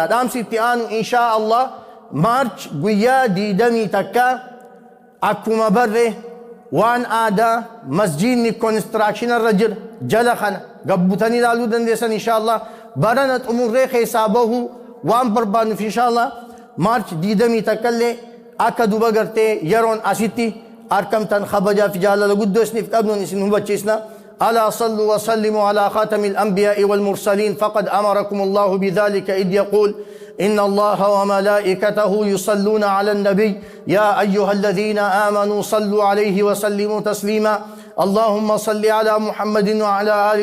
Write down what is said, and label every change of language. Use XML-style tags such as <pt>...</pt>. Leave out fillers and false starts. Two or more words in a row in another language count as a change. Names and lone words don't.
<om>Dhaamsi itti aanu inshallah maarch guyyaa 20 takka akkuma barre waan aadaa masjiidni konistiraakshina irra jira jala kana gabbutanii ilaaluu dandeessan inshallah barana xumurree keessaa bahu waan barbaannuuf inshallah maarch 20 takkallee akka duba gartee yeroon asitti arkamtan khabajaaf jaalala guddoo isiniif qabnuun isin hubachiisna.</om> <ar>ألا صلوا وسلموا على خاتم الأنبياء والمرسلين فقد أمركم الله بذلك إذ يقول إن الله وملائكته يصلون على النبي يا أيها الذين آمنوا صلوا عليه وسلموا تسليما اللهم صل على محمد وعلى آل</ar>